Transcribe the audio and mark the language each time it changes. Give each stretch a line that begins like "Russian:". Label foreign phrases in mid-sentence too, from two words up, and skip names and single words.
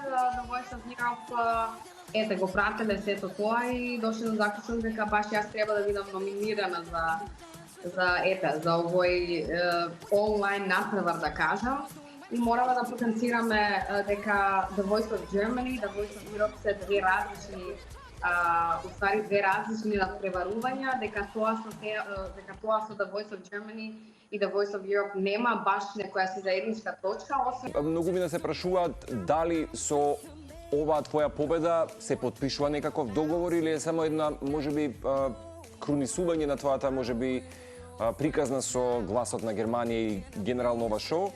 Macedonian: The Voice of Europe го прателе сето тоа и дошле до заклучок дека баш јас треба да бидам номинирана за овој онлайн надпревар, да кажам. И мораме да потенцираме дека The Voice of Germany, The Voice of Europe се две различни надпреварувања, дека тоа со The Voice of Germany и The Voice of Europe нема баш некоја си заедничка точка, освен... Многу ми се прашуваат дали со оваа твоја победа се потпишува некаков договор или е само една, можеби, крунисување на твојата, можеби, приказна со гласот на Германија и генерално ова шоу.